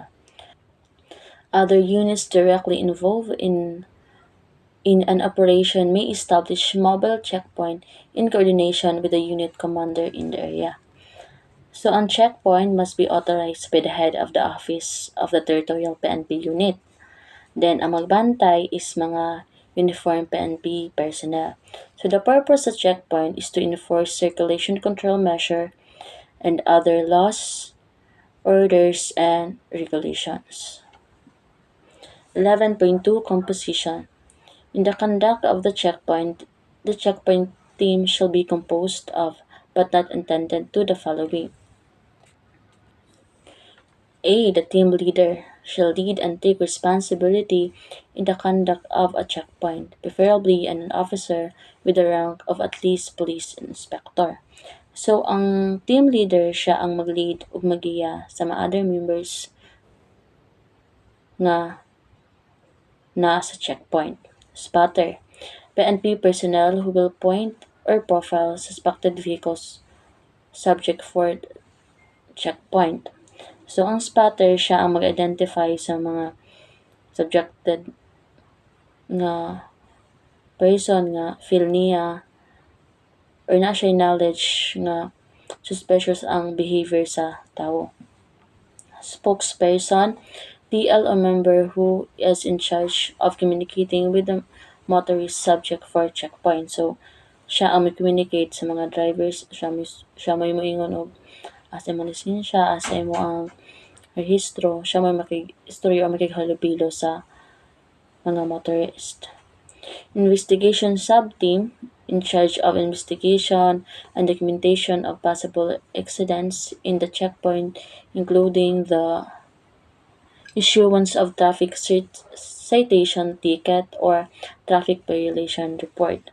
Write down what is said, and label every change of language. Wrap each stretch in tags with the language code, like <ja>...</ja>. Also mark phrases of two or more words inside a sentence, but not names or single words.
<en>Other units directly involved in an operation may establish mobile checkpoint in coordination with the unit commander in the area. So a checkpoint must be authorized by the head of the office of the territorial PNP unit. Then,</en> <ceb>ang magbantay is mga</ceb> <en>uniformed PNP personnel. So, the purpose of checkpoint is to enforce circulation control measure and other laws, orders, and regulations. 11.2 Composition. In the conduct of the checkpoint team shall be composed of, but not intended to, the following. A. The team leader shall lead and take responsibility in the conduct of a checkpoint, preferably an officer with the rank of at least police inspector. So,</en> <ceb>ang team leader siya ang mag-lead ug magiya sa mga</ceb> <en>other members</en> <ceb>nga na sa checkpoint.</ceb> <en>Spotter. PNP personnel who will point or profile suspected vehicles subject for checkpoint.</en> <ceb>So, ang spotter, siya ang mag-identify sa mga subjected nga person nga feel niya or na siya knowledge nga suspicious ang behavior sa tao.</ceb> <en>Spokesperson, TL or member who is in charge of communicating with the motorist subject for checkpoint.</en> <ceb>So, siya ang communicate sa mga drivers, siya may moingon og asa mo lisensya, asa mo ang rehistro, siya may makig-istorya o makighalubilo sa mga motorist.</ceb> <en>Investigation Sub-Team in charge of investigation and documentation of possible accidents in the checkpoint, including the issuance of traffic citation ticket or traffic violation report.</en>